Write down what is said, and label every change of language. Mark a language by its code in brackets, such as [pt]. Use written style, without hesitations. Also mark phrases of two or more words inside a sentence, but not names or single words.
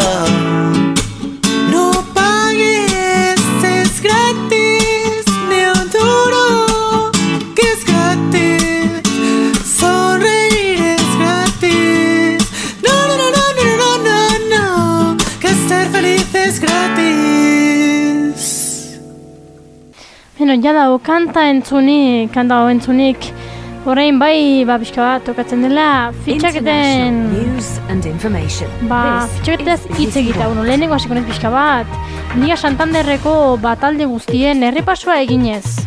[es] No pagues, es gratis, ni un duro, que es gratis, sonreír es gratis. No, no, no, no, no, no, no, no, que ser feliz es gratis. [eu] Jada kanta entzunik, Orain bai, pixka bat tokatzen dela fitxaketen... fitxaketaz hitz egita, lehenengo hasiko naiz pixka bat. Liga Santanderreko batalde guztien errepasoa eginez.